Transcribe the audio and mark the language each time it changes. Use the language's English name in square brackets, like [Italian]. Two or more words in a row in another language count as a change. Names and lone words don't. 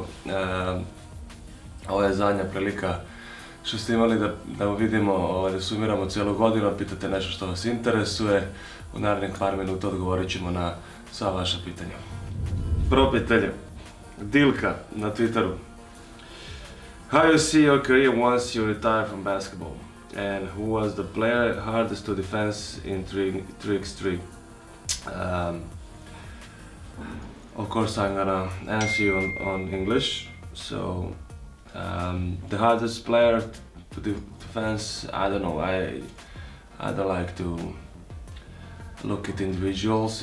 [Bosnian] Ovo je zadnja prilika što ste imali da vidimo, da sumiramo cijelu godinu, pitate nešto što vas interesuje. U narednih par minuta odgovorit ćemo na sva vaša pitanja. Prvo pitanje, Dilka na Twitteru. [English] How you see your career once you retire from basketball? And who was the player hardest to defend in 3x3? Of course I'm gonna answer you on English. So the hardest player to defend, I don't know, I don't like to look at individuals.